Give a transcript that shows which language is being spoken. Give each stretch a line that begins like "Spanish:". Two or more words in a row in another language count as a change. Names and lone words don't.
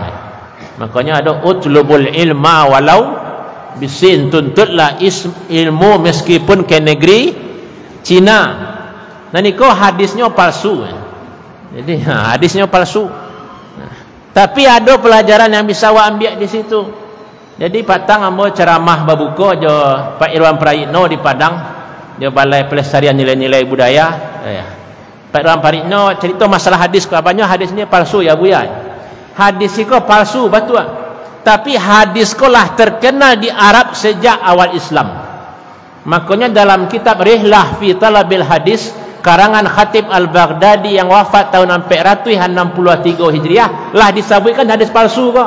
Indonesian: Makanya ada
Arabic: اطلبوا العلم ولو بالصين,
Indonesian: tuntutlah ilmu meskipun ke negeri Cina. Nah ni kau hadisnya palsu. Jadi hadisnya palsu. Tapi ada pelajaran yang bisa awak ambil di situ.
Minangkabau: Jadi patang ambo ceramah babuko jo Pak Irwan Prayitno di Padang, jo Balai Pelestarian Nilai-nilai Budaya.
Indonesian: Pak Irwan Prayitno cerita masalah hadis, apanya hadis ni palsu ya buya. Hadis itu palsu betul. Tapi hadis kolah terkenal di Arab sejak awal Islam. Makanya dalam kitab Rihlah fi Talabil Hadis karangan Khatib Al-Baghdadi yang wafat tahun 463 Hijriah lah disebutkan hadis palsu kok.